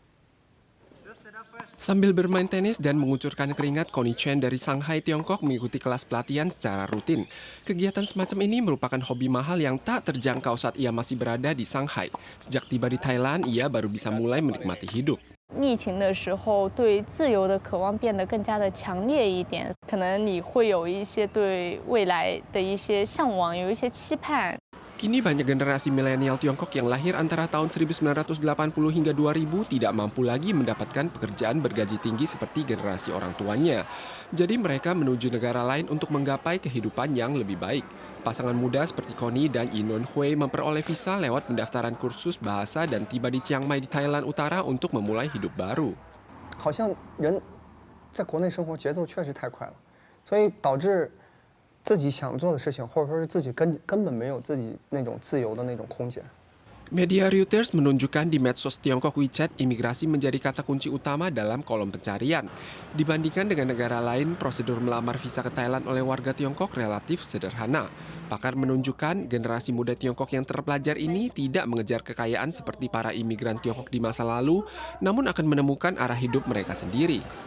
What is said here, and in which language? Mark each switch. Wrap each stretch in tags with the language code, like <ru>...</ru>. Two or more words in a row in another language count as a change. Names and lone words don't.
<id>Sambil bermain tenis dan mengucurkan keringat, Connie Chen dari Shanghai, Tiongkok mengikuti kelas pelatihan secara rutin. Kegiatan semacam ini merupakan hobi mahal yang tak terjangkau saat ia masih berada di Shanghai. Sejak tiba di Thailand, ia baru bisa mulai menikmati hidup.</id> <zh>疫情的时候，对自由的渴望变得更加的强烈一点，可能你会有一些对未来的一些向往，有一些期盼。</zh> <id>Kini banyak generasi milenial Tiongkok yang lahir antara tahun 1980 hingga 2000 tidak mampu lagi mendapatkan pekerjaan bergaji tinggi seperti generasi orang tuanya. Jadi mereka menuju negara lain untuk menggapai kehidupan yang lebih baik. Pasangan muda seperti Connie dan Inon Hui memperoleh visa lewat pendaftaran kursus bahasa dan tiba di Chiang Mai di Thailand Utara untuk memulai hidup baru.</id> <zh>好像人在国内生活节奏确实太快了，所以导致 自己想做的事情，或者说是自己根本没有自己那种自由的那种空间。</zh> <id>Media Reuters menunjukkan di medsos Tiongkok WeChat, imigrasi menjadi kata kunci utama dalam kolom pencarian. Dibandingkan dengan negara lain, prosedur melamar visa ke Thailand oleh warga Tiongkok relatif sederhana. Pakar menunjukkan generasi muda Tiongkok yang terpelajar ini tidak mengejar kekayaan seperti para imigran Tiongkok di masa lalu, namun akan menemukan arah hidup mereka sendiri.</id>